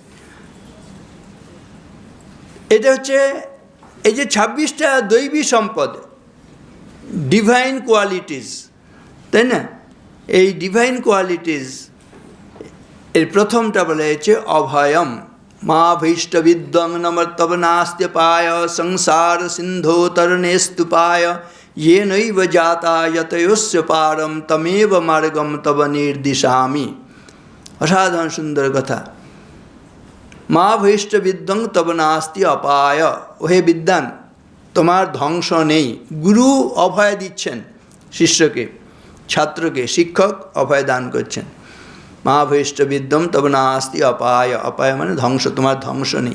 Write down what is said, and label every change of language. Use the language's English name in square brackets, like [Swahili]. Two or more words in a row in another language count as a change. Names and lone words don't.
[Bangla] এটা হচ্ছে এই যে 26টা দৈবী সম্পদ, [English] divine qualities, [Bangla] তাই না? এই [English] divine qualities [Bangla] এর প্রথমটা বলা হয়েছে অভয়ম। [Sanskrit] মা ভৈষ্টবিদ্বং নমর্তব নাস্ত্যপায় সংসার সিন্ধো তরণে স্তূপায় ये नैव जाता यतयोस्य पारम तमेव मार्गम तब निर्दिशामि। [Bangla] অসাধারণ সুন্দর কথা। [Sanskrit] মা ভৈষ্টবিদ্বং তব নাস্তি অপায়, [Bangla] ওহে বিদ্বান তোমার ধ্বংস নেই। গুরু অভয় দিচ্ছেন শিষ্যকে, ছাত্রকে, শিক্ষক অভয় দান করছেন। [Sanskrit] মা ভৈষ্টবিদ্যম তব নাস্তি অপায়, [Bangla] অপায় মানে ধ্বংস, তোমার ধ্বংস নেই।